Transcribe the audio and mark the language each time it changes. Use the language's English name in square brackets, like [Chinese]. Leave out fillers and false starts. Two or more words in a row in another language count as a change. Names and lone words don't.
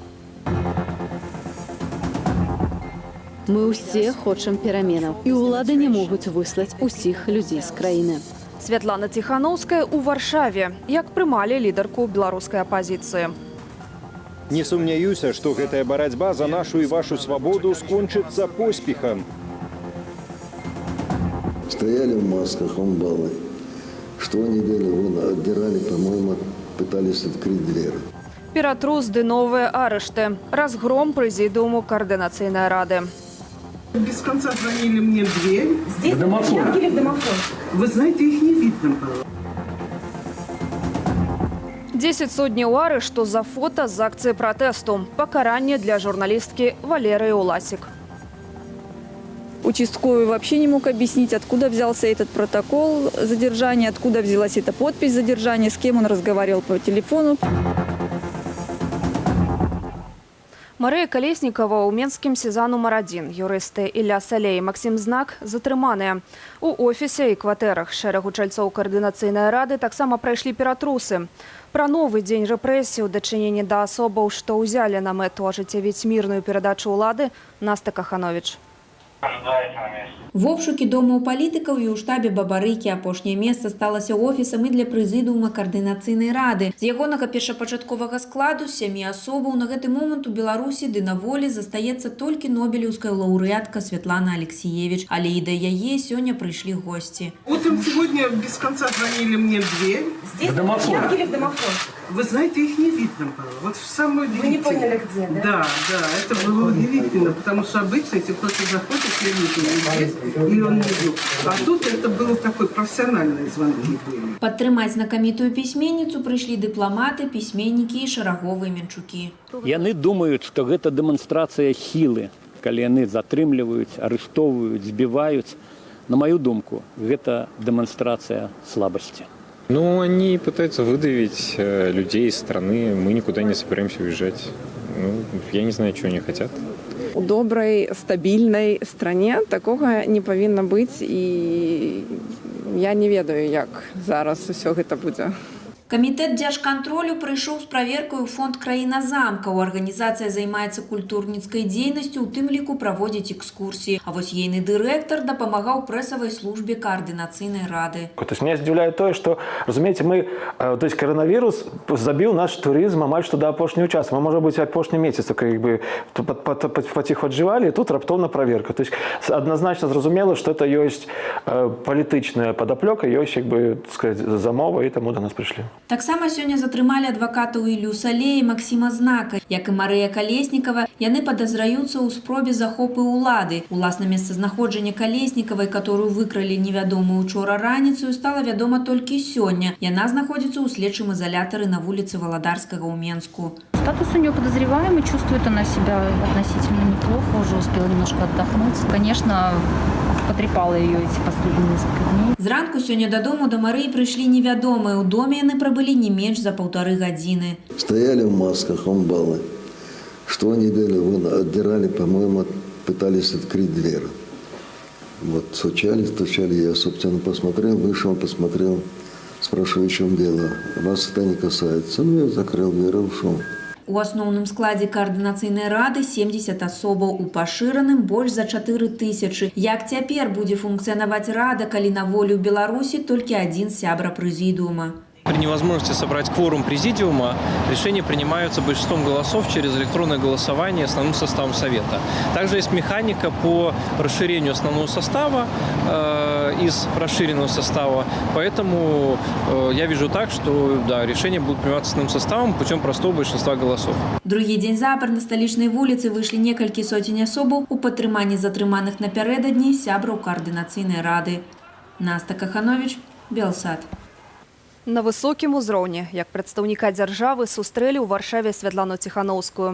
[Belarusian] Мы ўсе хочам пераменаў, і ўлады не могуць выслаць усіх людзей з краіны. Святлана Ціханаўская ў Варшаве. Як прымалі лідарку беларускай апазіцыі? Не сумняюся, што гэтая барацьба за нашу і вашу свабоду скончыцца поспехам. [Russian] Стояли в масках, амбалы. Что они делали? Вы отдирали, по-моему, пытались открыть дверь. [Belarusian] Ператрус ды новыя арышты. Разгром прэзідыуму Координацыйнай рады. [Russian] Без конца звонили мне в дверь. Здесь домофон. Или в домофон? Вы знаете, их не видно было. [Belarusian] 10 сотняў арышту за фото з акцыі пратэсту. Пакаранне для журналісткі Валерыі Уласік. [Russian] Участковый вообще не мог объяснить, откуда взялся этот протокол задержания, откуда взялась эта подпись задержания, с кем он разговаривал по телефону. [Belarusian] Марыя Калеснікава ў Менскім СІЗА нумар 1. Юрысты Ілля Салей і Максім Знак затрыманыя. У офісе і кватэрах шэрагу чальцоў Координацыйнай рады таксама прайшлі ператрусы. Пра новы дзень рэпрэсій у дачыненні да асобаў, што ўзялі на мэту ажыццявіць мірную перадачу ўлады, Наста Каханович. В обшукі домаў палітыкаў і ў штабе Бабарыкі апошняе месца сталася офісам і для прэзідыума Координацыйнай рады. З ягонага першапачатковага складу 7 асобаў на гэты момант у Беларусі ды на волі застаецца толькі нобелеўская лаўрэатка Святлана Алексеевич, але і да яе сёння прыйшлі госці. [Russian] Утром сегодня без конца звонили мне в дверь. Здесь домофон. Или в домофон? Вы знаете, их не видно было. Вот самое удивительное. Вы не поняли, где, да? Да, это было удивительно, потому что обычно, если кто-то заходит, я вижу здесь, и он не видел. А тут это было такой профессиональные звонки были. [Belarusian] Падтрымаць знакамітую пісьменніцу прыйшлі дыпламаты, пісьменнікі і шараговыя менчукі. Яны думаюць, што гэта дэманстрацыя сілы, калі яны затрымліваюць, арыштоўваюць, збіваюць. На мою думку, гэта дэманстрацыя слабасці. [Russian] Ну, они пытаются выдавить людей из страны. Мы никуда не собираемся уезжать. Ну, я не знаю, чего они хотят. У доброй, стабильной стране такого не повинно быть. [Belarusian] И я не ведаю, як зараз усё гэта будзе. Камітэт дзяржкантролю прыйшоў з праверкай у фонд «Краіна замкаў». Арганізацыя займаецца культурніцкай дзейнасцю, у тым ліку праводзіць экскурсіі. А вось ейны дырэктар дапамагаў прэсавай службе Координацыйнай рады. [Russian] То есть меня удивляет то, что, разумеете, то есть коронавирус забил наш туризм амаль что [Belarusian] до апошняга часу. Мы, [Russian] может быть, [Belarusian] апошні месяц [Russian] как бы [Belarusian] паціху аджывалі, і тут раптоўна праверка. [Russian] То есть однозначно [Belarusian] зразумела, [Russian] что это [Belarusian] ёсць палітычная падаплёка, ёсць, як бы, сказать, замова, і таму до нас прыйшлі. Таксама сёння затрымалі адвакатаў Іллю Салея і Максіма Знака. Як і Марыя Калеснікава, яны падазраюцца ў спробе захопу ўлады. Уласна месцазнаходжанне Калеснікавай, которую выкралі невядома учора раніцаю, стала вядома толькі сёння. Яна знаходзіцца ў следчым изолятары на вуліцы Валадарскага ў Менску. [Russian] Статус у нее подозреваемый, чувствует она себя относительно неплохо, уже успела немножко отдохнуть. Конечно, потрепала ее эти последние несколько дней. [Belarusian] Зранку сёння дадому да Марыі прыйшлі невядомыя. У доме яны пробыли не менш за 1,5 гадзіны. [Russian] Стояли в масках, амбалы. Что они делали? Вы отдирали, по-моему, пытались открыть дверь. Вот стучали. Я, собственно, посмотрел, вышел, посмотрел. Спрашиваю, в чем дело. Вас это не касается. Ну, я закрыл дверь и ушел. [Belarusian] У асноўным складзе Координацыйнай рады 70 асобаў, у пашыраным больш за 4000. Як цяпер будзе функцыянаваць рада, калі на волі ў Беларусі толькі адзін сябра прэзідыума? [Russian] При невозможности собрать кворум президиума решения принимаются большинством голосов через электронное голосование основным составом Совета. Также есть механика по расширению основного состава из расширенного состава. Поэтому я вижу так, что да, решения будут приниматься основным составом путем простого большинства голосов. [Belarusian] Другі дзень запар на сталічнай вуліцы выйшлі некалькі сотень асобаў у падтрыманні затрыманых напярэдадні сябраў Координацыйнай рады. Наста Каханович, Белсад. На высокім узроўні, як прадстаўніка дзяржавы, сустрэлі ў Варшаве Святлану Ціханаўскую.